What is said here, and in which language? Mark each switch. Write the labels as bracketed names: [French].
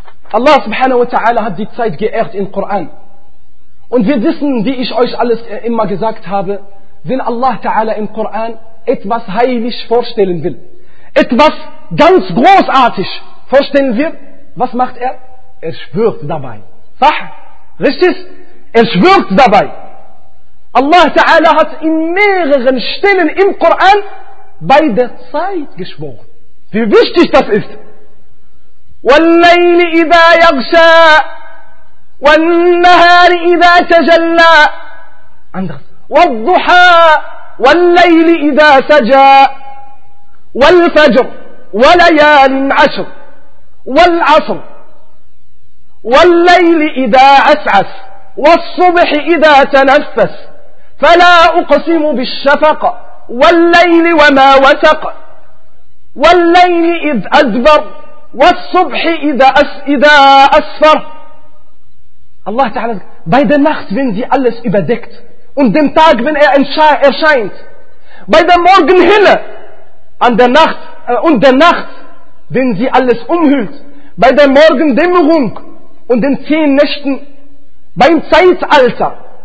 [German] Allah subhanahu wa ta'ala hat die Zeit geehrt im Koran. Und wir wissen, wie ich euch alles immer gesagt habe, wenn Allah ta'ala im Koran etwas heilig vorstellen will, etwas ganz großartig vorstellen will, was macht er? Er schwört dabei. Sah? Richtig? Er schwört dabei. Allah Ta'ala hat in mehreren Stellen im Koran bei der Zeit geschworen. Wie wichtig das ist. [Arabic] وَالْلَيْلِ إِذَا يَغْشَى وَالْنَّهَارِ إِذَا تَجَلَّى [German] anders. [Arabic] وَالْضُحَى وَالْلَيْلِ إِذَا سَجَى وَالْفَجْرِ وَلَيَالٍ عَشْرٍ وَالْعَصْرِ وَالْلَيْلِ إِذَا عَسْعَسَ وَالصُّبْحِ إِذَا تَنَفَّسَ فلا أقسم بالشفق والليل وما وسق والليل إذ أدبر والصبح إذا أسفر. الله تعالى [German] bei der Nacht, wenn sie alles überdeckt und dem Tag, wenn er erscheint, bei der Morgenhelle an der Nacht und der Nacht, wenn sie alles umhüllt, bei der Morgendämmerung und den 10 Nächten, beim Zeitalter.